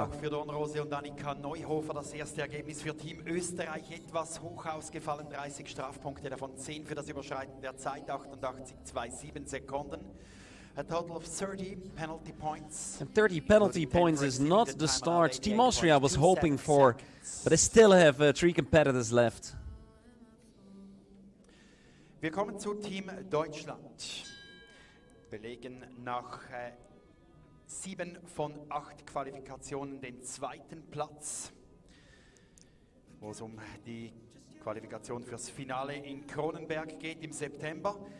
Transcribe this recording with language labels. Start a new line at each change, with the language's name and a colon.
German: Leider auch für Dornrose und Annika Neuhofer das erste Ergebnis für Team Österreich etwas hoch ausgefallen. 30 Strafpunkte, davon 10 für das Überschreiten der Zeit, 88,27 Sekunden.
English: A total of 30 penalty points. And 30 penalty points is not the start Team Austria was hoping for, but they still have 3 competitors left.
German: Wir kommen zu Team Deutschland. Belegen nach 7 von 8 Qualifikationen den 2. Platz, wo es um die Qualifikation fürs Finale in Kronenberg geht im September.